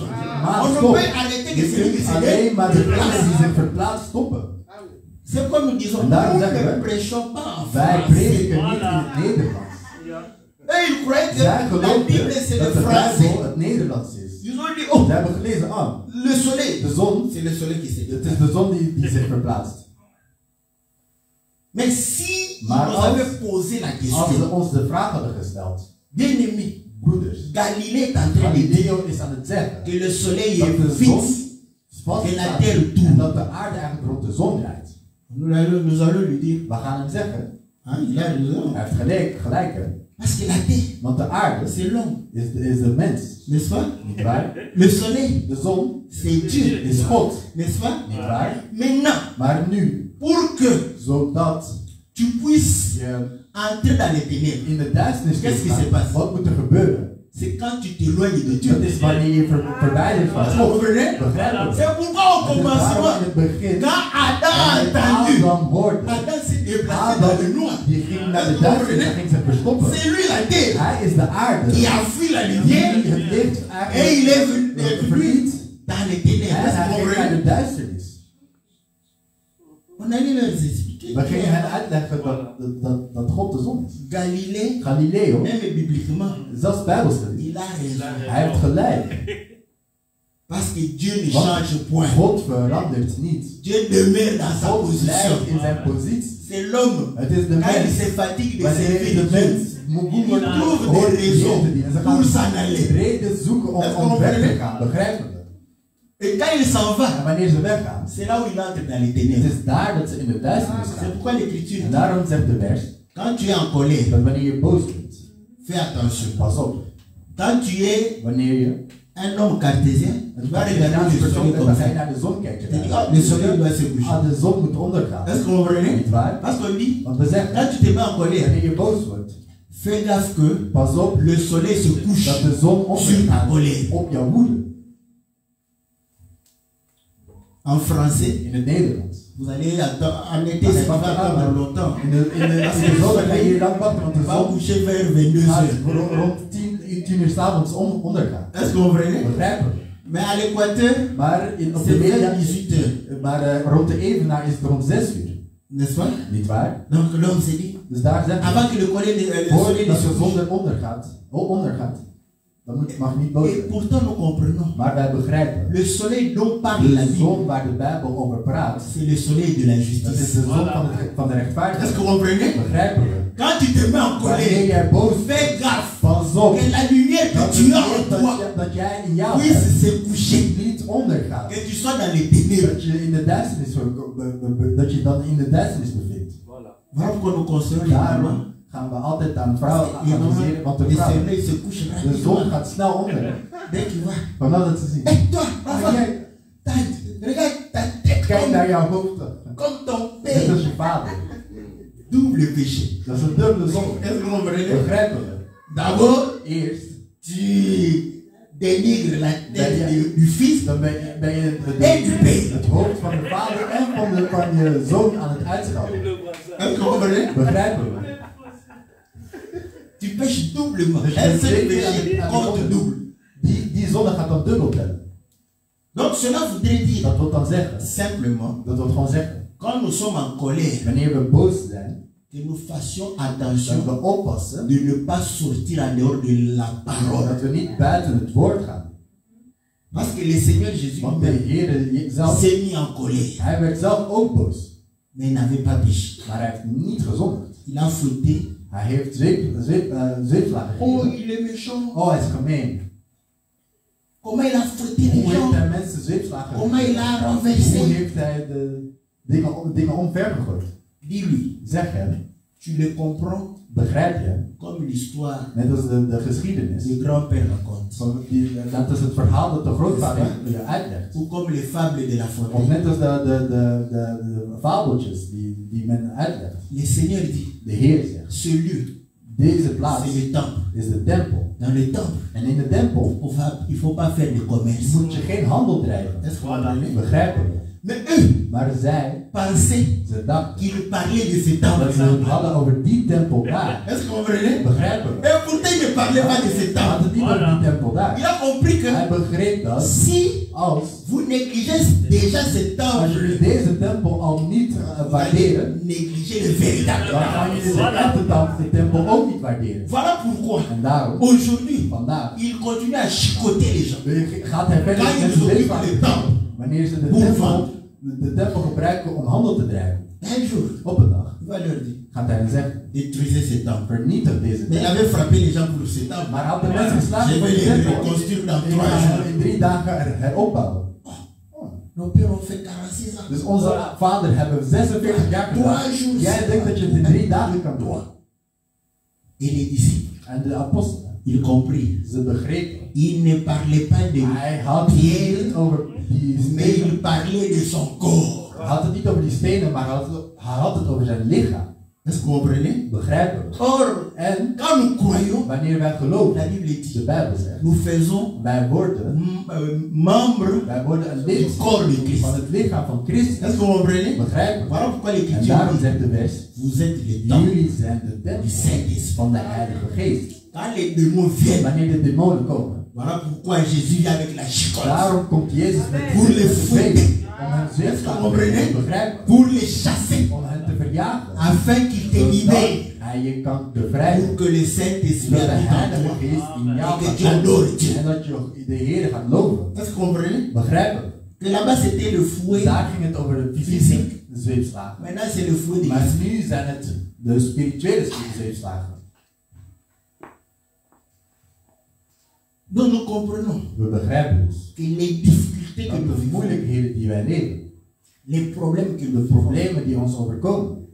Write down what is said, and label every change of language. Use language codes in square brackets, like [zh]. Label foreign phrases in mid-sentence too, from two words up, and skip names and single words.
[nl] Maar [fr] On ne [nl] stop. [fr] peut arrêter que [nl] Je [fr] celui qui [nl] kunt [fr] se [nl] alleen maar de mensen die [fr] déplace. [nl] zich verplaatst stoppen. [fr] C'est comme nous disons, [nl] En daarom [fr] nous [nl] zeggen [fr] ne [nl] we, [fr] prêchons pas en [nl] wij [fr] français. [nl] prediken niet in het Nederlands. [fr] Et ils croyaient que [nl] Zij [fr] la [nl] geloofden [fr] Bible c'est le [nl] dat de [fr] français. [nl] Bijbel het Nederlands is. [fr] Ils ont dit, oh, [nl] Ze hebben gelezen, [fr] le soleil, [nl] de zon, [fr] c'est le soleil qui se [nl] het [fr] déplace. [nl] is de zon die zich verplaatst. [fr] Mais si ils [nl] Maar [fr] nous [nl] als- [fr] avaient posé la [nl] Als ze [fr] question, [nl] ons de vraag hadden gesteld, [fr] bien-aimés, [nl] broeders, [fr] Galilée est en train de dire [nl] Galileo is aan het zeggen [fr] que le soleil [nl] dat [fr] est [nl] de zon [fr] fixe [nl] vast [fr] que la [nl] staat [fr] terre tourne. [nl] en dat de aarde eigenlijk rond de zon draait. [fr] Nous allons lui dire, [nl] We gaan hem zeggen, [fr] il a raison. [nl] hij heeft gelijk hè. [fr] Parce que la terre, [nl] Want de aarde [fr] c'est l'homme, [nl] is de mens, [fr] n'est-ce pas? [nl] niet waar? [fr] Le soleil, [nl] De zon [fr] c'est Dieu, [nl] is God, [fr] n'est-ce pas? [nl] niet waar? [fr] Maintenant, [nl] Maar nu, [fr] pour que [nl] zodat [fr] tu puisses [nl] je [fr] entrer dans les ténèbres, [nl] in de duisternis [fr] Qu'est-ce qui [nl] kunt [fr] se [nl] gaan, [fr] passe? [nl] wat moet er gebeuren? [fr] c'est quand tu t'éloignes de Dieu. [nl] Dat is wanneer je verwijdert van [fr] Vous [nl] God. [fr] comprenez? [nl] Begrijp je? [fr] C'est pourquoi au [nl] Het is daarom [fr] commencement, [nl] in het begin, [fr] quand Adam a [nl] wanneer [fr] entendu, [nl] Adam hoorde, [fr] Adam s'est déplacé dans le noir. [nl] die ging naar de duisternis en ging zich verstoppen. [fr] C'est lui la terre [nl] Hij is de aarde [fr] qui a fui la [nl] die [fr] lumière [nl] het licht [fr] et il est [nl] eigenlijk [fr] venu [nl] verliet [fr] dans les [nl] en [fr] ténèbres. [nl] hij [fr] Vous [nl] ging naar [fr] comprenez? [nl] de duisternis. [fr] On allait leur expliquer. [nl] We gingen hen uitleggen dat God de zon is. [fr] Galilée, [nl] Galileo, [fr] même bibliquement, [nl] zelfs Bijbels gelezen. [fr] il a raison. [nl] Hij heeft gelijk. [fr] Parce que Dieu ne [nl] Want [fr] change point. [nl] God verandert niet. [fr] Dieu demeure dans sa [nl] God [fr] position. [nl] blijft in zijn positie. [fr] C'est l'homme. [nl] Het is de [fr] Quand il [nl] mens. [fr] se fatigue de [nl] Wanneer [fr] servir [nl] de [fr] Dieu, [nl] mens moe [fr] il [nl] wordt [fr] trouve [nl] hoort [fr] des raisons [nl] te dienen. Ze [fr] pour [nl] gaan [fr] s'en aller. [nl] reden zoeken om weg te gaan. Begrijpen we? [fr] Et quand il s'en [nl] En [fr] va, [nl] wanneer ze weggaan, [fr] c'est là où il entre dans les [nl] het [fr] ténèbres. [nl] is daar dat ze in de duisternis [fr] C'est [nl] gaan. [fr] pourquoi l'Écriture [nl] En [fr] dit, [nl] daarom zegt de vers, [fr] quand tu es en colère, [nl] dat wanneer je boos bent, [fr] fais attention. [nl] pas op. [fr] Quand tu es [nl] Wanneer je [fr] un homme cartésien, tu [nl] een [fr] vas regarder [nl] Cartesiaanse [fr] le [nl] persoon [fr] soleil [nl] bent, [fr] comme [nl] dan ga je [fr] ça. [nl] naar de zon kijken. [fr] Tu dis, oh, le soleil doit se coucher. [nl] Ah, de zon moet ondergaan. [fr] Est-ce que vous comprenez? [nl] Niet waar? [fr] Parce qu'on dit, [nl] Want we zeggen, [fr] quand tu te mets en colère, [nl] wanneer je boos wordt, [fr] fais gaffe que [nl] pas op [fr] le soleil se couche [nl] dat de zon [fr] sur ta [nl] ondergaat [fr] colère. [nl] op jouw woede. [fr] En français, [nl] In het Nederlands. [fr] vous allez attendre, en été, ça va attendre longtemps. [nl] In de zon ga je hier lang wachten, want de [fr] On va [nl] zon [fr] coucher vers 22 [nl] gaat [fr] heures. [nl] rond 10 uur 's avonds ondergaan. [fr] Est-ce que vous comprenez? [nl] Begrijpen we? [fr] Mais à l'Équateur, [nl] Maar op de [fr] c'est [nl] media [fr] vers 18 heures. [nl] maar rond de evenaar is het rond 6 uur. [fr] N'est-ce pas? [nl] Niet waar? [fr] Donc l'homme s'est dit, [nl] Dus daar zeggen we, [fr] avant que le soleil [nl] voordat [fr] ne se [nl] de zon [fr] couche. [nl] ondergaat, dan mag niet boos [fr] Et [nl] zijn. [fr] pourtant nous comprenons. [nl] Maar wij begrijpen, [fr] Le soleil dont parle la [nl] de [fr] Bible, [nl] zon waar de Bijbel over praat, [fr] c'est le soleil de la [nl] dat is [fr] justice. [nl] de zon van de [fr] Est-ce [nl] rechtvaardigheid. [fr] que vous comprenez? [nl] Begrijpen we? [fr] Quand tu te mets en [nl] Wanneer [fr] colère, [nl] jij boos [fr] fais [nl] bent, [fr] gaffe [nl] pas op [fr] que la lumière que [nl] dat [fr] tu as en toi [nl] dat jij in jou [fr] puisse [nl] hebt, [fr] se coucher. [nl] niet ondergaat. [fr] Que tu sois dans les ténèbres. [nl] Dat je in de duisternis dat je dan in de duisternis bevindt. [fr] Voilà pourquoi nous conseillons les mamans. [nl] Daarom gaan we altijd aan vrouwen [fr] Les mamans, [nl] adviseren, want de [fr] le [nl] vrouw, [fr] soleil se couche [nl] de zon [fr] rapidement. [nl] gaat snel onder. [fr] Dès qu'il va. [nl] Vanaf dat ze zien. [fr] Hé, toi, [nl] Maar [fr] enfant, [nl] jij, [fr] regarde ta tête [nl] kijk naar jouw hoofd. [fr] comme ton [nl] Dit [fr] père. [nl] is je vader. [fr] Double péché. [nl] Dat is een dubbele zon. [fr] Est-ce que vous comprenez? [nl] Begrijpen we? [fr] D'abord, [nl] Eerst, [fr] tu dénigres la tête du fils [nl] dan ben je [fr] et du père. [nl] het hoofd van de vader en van je zoon aan het uitschelden. [fr] Est-ce que vous comprenez? [nl] Begrijpen we? [fr] Tu pêches doublement. [nl] Dus [fr] Un [nl] je [fr] seul [nl] weet [fr] péché [nl] aan die [fr] compte [nl] zonde. [fr] double. [nl] Die zonde gaat dan dubbel tellen. [fr] Donc cela voudrait dire [nl] Dat wil dan zeggen, [fr] simplement, [nl] dat wil gewoon zeggen, [fr] quand nous sommes en colère, [nl] wanneer we boos zijn, [fr] que nous fassions [nl] dat [fr] attention [nl] we oppassen [fr] de ne pas sortir en dehors de la parole. [nl] dat we niet buiten het woord gaan. [fr] Parce que le Seigneur Jésus [nl] Want de Heer zelf, [fr] s'est mis en colère, [nl] hij werd zelf ook boos, [fr] mais il n'avait pas péché. [nl] maar hij heeft niet gezondigd. [fr] Il a fouetté [nl] Hij heeft zweepslagen [fr] Oh, [nl] gegeven. [fr] il est méchant. [nl] Oh, hij is gemeen. [fr] Comment il a fouetté les [nl] Hoe heeft [fr] gens? [nl] hij mensen zweepslagen [fr] Comment il [nl] gegeven? [fr] a [nl] Hoe [fr] renversé? [nl] heeft hij de dingen omvergegooid? [fr] Dis-lui, [nl] Zeg hem, [fr] tu le comprends [nl] begrijp je? [fr] comme l'histoire [nl] Net als de geschiedenis. [fr] du grand-père raconte. [nl] Dat is het verhaal dat de grootvader je uitlegt. [fr] Ou comme les fables de La [nl] Of [fr] Fontaine. [nl] net als de fabeltjes die men uitlegt. [fr] Le Seigneur dit, [nl] De Heer zegt, [fr] ce lieu, [nl] deze plaats [fr] c'est le temple. [nl] is de tempel. [fr] Dans le temple, [nl] En in de tempel [fr] il ne faut pas faire de commerce. [nl] moet je geen handel drijven. [fr] Est-ce que vous comprenez? [nl] Begrijpen we? [fr] Mais eux [nl] Maar zij, [fr] pensaient [nl] ze dachten [fr] qu'il parlait de ce [nl] dat [fr] temple. [nl] ze het hadden over die tempel daar. [fr] Est-ce que vous comprenez? [nl] Begrijpen we? [fr] Et pourtant, il ne parlait pas de ce [nl] Ze [fr] temple. [nl] hadden het niet over die tempel [fr] Il [nl] daar. [fr] a compris que [nl] Hij begreep dat [fr] si [nl] als [fr] vous négligez déjà ce [nl] als jullie [fr] temple, [nl] deze tempel al niet [fr] vous allez [nl] waarderen, [fr] négliger le véritable [nl] dan gaan [fr] temple. [nl] jullie de echte de tempel ook niet waarderen. [fr] Voilà pourquoi, [nl] En daarom, [fr] aujourd'hui, [nl] vandaag, [fr] il continue à chicoter les gens. [nl] gaat hij verder [fr] Quand [nl] met [fr] ils [nl] de [fr] occupent [nl] weefvaart. [fr] le temple, [nl] Wanneer ze de tempel gebruiken om handel te drijven, [fr] un jour, [nl] op een dag, [fr] il va leur dire, [nl] gaat hij hen zeggen, [fr] détruisez ce temple. [nl] vernietig deze [fr] Mais il [nl] tempel. [fr] avait frappé les gens pour ce temple. [nl] Maar hij had de mensen geslagen [fr] Je [nl] voor [fr] vais [nl] die [fr] les [nl] tempel. [fr] reconstruire dans [nl] Ik [fr] 3 [nl] ga [fr] jours. [nl] hem in 3 dagen heropbouwen. [fr] Nos pères ont fait 46 ans. [nl] Dus onze vader hebben 46 jaar gedaan. [fr] 3 jours. [nl] Jij denkt dat je het in 3 dagen kan doen. [fr] Et les disciples, [nl] En de apostelen, [fr] ils comprirent. [nl] ze begrepen. [fr] Il ne parlait pas de [nl] Hij had het niet over die [fr] mais [nl] stenen. [fr] il parlait de son corps. [nl] Hij had het niet over die stenen, maar hij had het over zijn lichaam. [fr] Est-ce que vous comprenez? [nl] Begrijpen we? [fr] Or, [nl] En [fr] quand nous croyons, [nl] wanneer wij geloven, [fr] la Bible [nl] de [fr] dit, [nl] Bijbel zegt, [fr] nous faisons [nl] wij worden [fr] membres [nl] een lid [fr] du corps de Christ. [nl] van het lichaam van Christus. [fr] Est-ce que vous comprenez? [nl] Begrijpen we? [fr] Voilà pourquoi [nl] En [fr] l'Écriture [nl] daarom [fr] dit, [nl] zegt de vers, [fr] vous êtes les temples. [nl] jullie zijn de tempel van de Heilige Geest. [fr] Quand les démons viennent, [nl] Wanneer de demonen komen, [fr] voilà pourquoi Jésus vient avec la chicotte. [nl] daarom komt Jezus met [fr] Pour les [nl] de [fr] fouetter. [nl] zweep om hen zweep te [fr] Comprenez? [nl] begrijpen, [fr] Pour les chasser. [nl] om hen te verjagen, [fr] Afin qu'ils te [nl] zodat [fr] libèrent. [nl] hij je kan bevrijden, [fr] Pour que le Saint-Esprit [nl] zodat de [fr] habite en [nl] Heilige [fr] toi. [nl] Geest in jou [fr] Et que [nl] gaat [fr] tu adores Dieu. [nl] zijn en dat je de Heer gaat loven. [fr] Est-ce que vous comprenez? [nl] Begrijpen? [fr] Que là-bas c'était le fouet. [nl] Daar ging het over de fysieke zweepslagen. [fr] Maintenant c'est le fouet de [nl] Maar [fr] l'esprit. [nl] nu zijn het de spirituele zweepslagen. [fr] Donc nous comprenons [nl] We begrijpen dus [fr] que les difficultés que [nl] dat [fr] nous [nl] de [fr] vivons, [nl] moeilijkheden die wij leven, [fr] les problèmes que [nl] de [fr] nous vivons, [nl] problemen die ons overkomen,